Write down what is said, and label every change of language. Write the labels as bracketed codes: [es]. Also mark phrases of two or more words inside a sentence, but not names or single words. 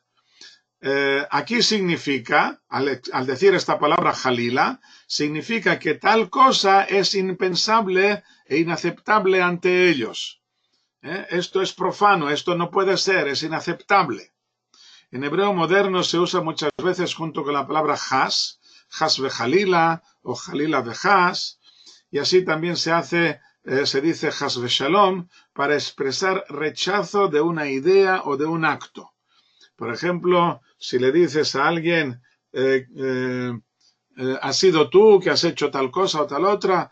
[es] Aquí significa, al decir esta palabra jalila, significa que tal cosa es impensable e inaceptable ante ellos. Esto es profano, esto no puede ser, es inaceptable. En hebreo moderno se usa muchas veces junto con la palabra [he] חס וחלילה [es] o [he] חלילה וחס, [es] y así también se dice [he] חס ושלום [es] para expresar rechazo de una idea o de un acto. Por ejemplo, si le dices a alguien, ¿has sido tú que has hecho tal cosa o tal otra?